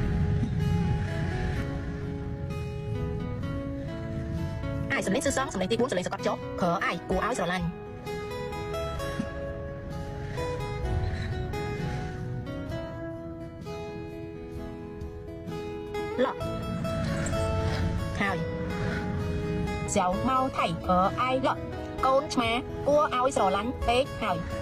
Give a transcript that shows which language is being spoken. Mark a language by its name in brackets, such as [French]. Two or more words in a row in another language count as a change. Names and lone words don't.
[Khmer] សំឡេង4សំឡេងទី4សំឡេងសកត់ចុះ可愛គួរឲ្យស្រឡាញ់លក់ហើយ [Chinese] 小貓太可愛了 [Khmer] កូនឆ្មាគួរឲ្យស្រឡាញ់ពេកហើយ